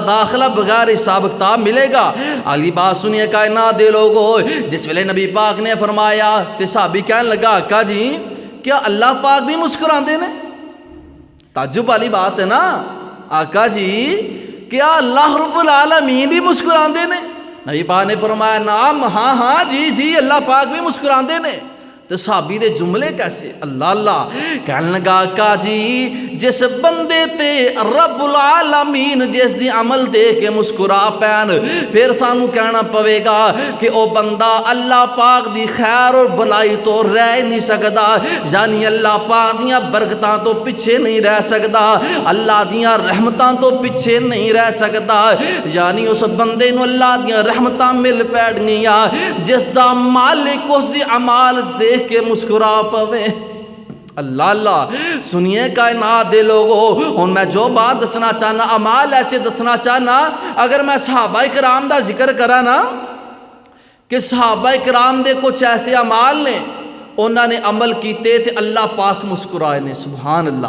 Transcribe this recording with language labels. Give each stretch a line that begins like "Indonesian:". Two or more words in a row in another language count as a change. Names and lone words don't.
Urdu: داخلہ بغیر حساب کتاب ملے گا اگلی بات سنیے
Punjabi: کائنات دے لوگو جس ویلے نبی پاک نے فرمایا تے صحابی کہنے لگا آقا جی کیا اللہ پاک بھی مسکراندے نے تعجب والی بات ہے نا آقا جی کیا اللہ
Arabic: رب العالمین
Punjabi: بھی مسکراندے نے نبی پاک نے فرمایا نام ہاں ہاں جی جی اللہ پاک بھی مسکراندے نے تو صحابی دے جملے کیسے اللہ اللہ کہنے لگا آقا جی جس بندے تے
Arabic: رب العالمین
Punjabi: جس دی عمل دے کے مسکرا پین پھر سانو کہنا پوے گا کہ او بندہ اللہ پاک دی خیر اور بلائی تو رہ نہیں سکدا، یعنی اللہ پاک دیاں برکتاں تو پیچھے نہیں رہ سکدا، اللہ دیاں رحمتاں تو پیچھے نہیں رہ سکدا، یعنی اس بندے نو اللہ دیاں رحمتاں مل پیڑ گیاں جس دا مالک اس دی اعمال دیکھ کے مسکرا پوے۔ اللہ اللہ سنیے کائنات دے لوگو، ہن میں جو بات دسنا چاہنا اعمال ایسے دسنا چاہنا، اگر میں صحابہ کرام دا ذکر کرا نا کہ صحابہ کرام دے کچھ ایسے اعمال نے انہوں نے عمل کیتے تے اللہ پاک مسکرائے نے،
Arabic: سبحان اللہ۔